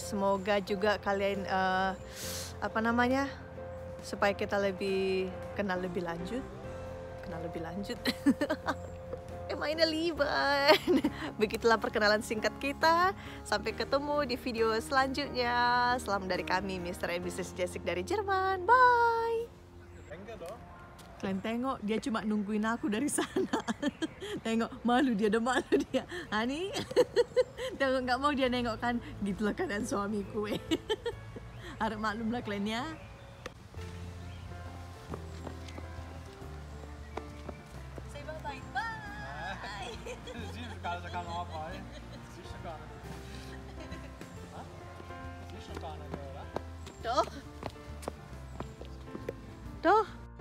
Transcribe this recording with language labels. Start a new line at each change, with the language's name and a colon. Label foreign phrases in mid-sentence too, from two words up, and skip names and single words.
Indonesian: Semoga juga kalian supaya kita kenal lebih lanjut. Mainnya liban. Begitulah perkenalan singkat kita. Sampai ketemu di video selanjutnya. Salam dari kami, Mr. and Mrs. Jessic dari Jerman. Bye.
German: Danke doch.
Indonesian: Kalian tengok, dia cuma nungguin aku dari sana. Tengok, malu dia, udah malu dia. Ani, tengok nggak mau dia nengok kan. Gitulah keadaan suamiku. Harap maklumlah kalian ya.
English: Say bye-bye. Bye.
German: Siehst du gar nicht, kann man abfallen. Siehst du gar nicht. Hä? Siehst du gar nicht, oder? Doch. Doch.